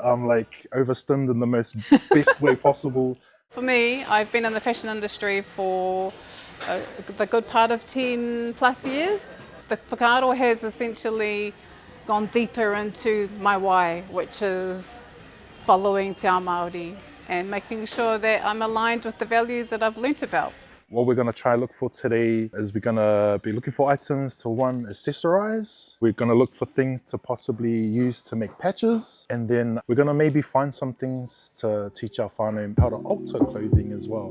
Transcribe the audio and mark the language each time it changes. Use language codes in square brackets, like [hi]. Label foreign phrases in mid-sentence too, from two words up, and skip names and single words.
[en] I'm like overstimmed in the most best way possible. For me, I've been in the fashion industry for the good part of 10 plus years. The whakaaro has essentially gone deeper into my why, which is following [mi] te ao Māori [en] and making sure that I'm aligned with the values that I've learnt about. What we're going to try look for today is we're going to be looking for items to one, accessorize. We're going to look for things to possibly use to make patches. And then we're going to maybe find some things to teach our whānau how to alter clothing as well.